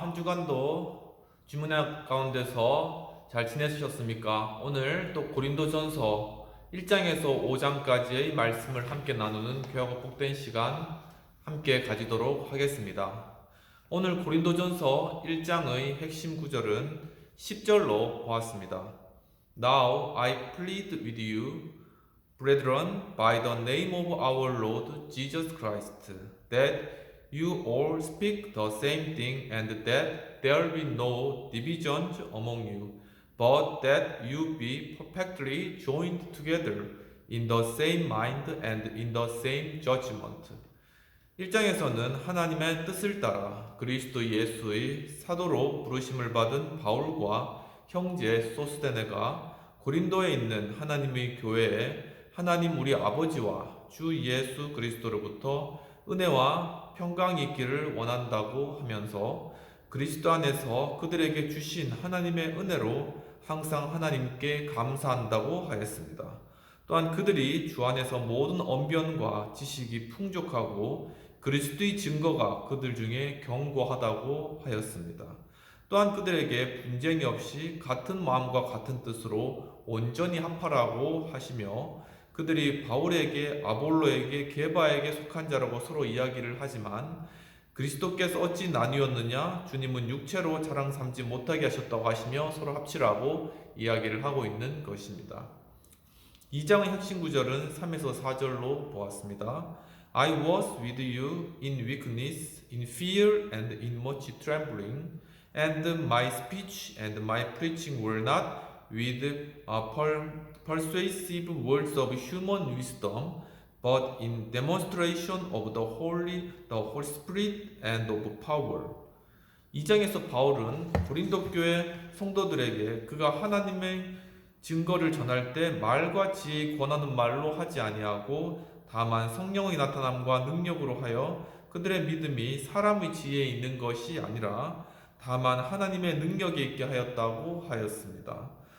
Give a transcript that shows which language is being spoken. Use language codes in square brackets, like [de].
[ko] 한 주간도 주문회 가운데서 잘 지내셨습니까? 오늘 또 고린도전서 1장에서 5장까지의 말씀을 함께 나누는 교회가 복된 시간 함께 가지도록 하겠습니다. 오늘 고린도전서 1장의 핵심 구절은 10절로 보았습니다. [en] Now I plead with you, brethren, by the name of our Lord Jesus Christ, that you all speak the same thing, and that there be no divisions among you, but that you be perfectly joined together in the same mind and in the same judgment. [ko] 1장에서는 하나님의 뜻을 따라 그리스도 예수의 사도로 부르심을 받은 바울과 형제 소스데네가 고린도에 있는 하나님의 교회에 하나님 우리 아버지와 주 예수 그리스도로부터 은혜와 평강이 있기를 원한다고 하면서 그리스도 안에서 그들에게 주신 하나님의 은혜로 항상 하나님께 감사한다고 하였습니다. 또한 그들이 주 안에서 모든 언변과 지식이 풍족하고 그리스도의 증거가 그들 중에 견고하다고 하였습니다. 또한 그들에게 분쟁이 없이 같은 마음과 같은 뜻으로 온전히 합하라고 하시며 그들이 바울에게 아볼로에게 게바에게 속한 자라고 서로 이야기를 하지만 그리스도께서 어찌 나뉘었느냐 주님은 육체로 자랑 삼지 못하게 하셨다고 하시며 서로 합치라고 이야기를 하고 있는 것입니다. 2장의 핵심 구절은 3에서 4절로 보았습니다. [en] I was with you in weakness, in fear and in much trembling, and my speech and my preaching were not with persuasive words of human wisdom, but in demonstration of the Holy Spirit and of power. [ko] 2장에서 바울은 고린도 교회 성도들에게 그가 하나님의 증거를 전할 때 말과 지혜의 권하는 말로 하지 아니하고 다만 성령의 나타남과 능력으로 하여 그들의 믿음이 사람의 지혜에 있는 것이 아니라 다만 하나님의 능력에 있게 하였다고 하였습니다.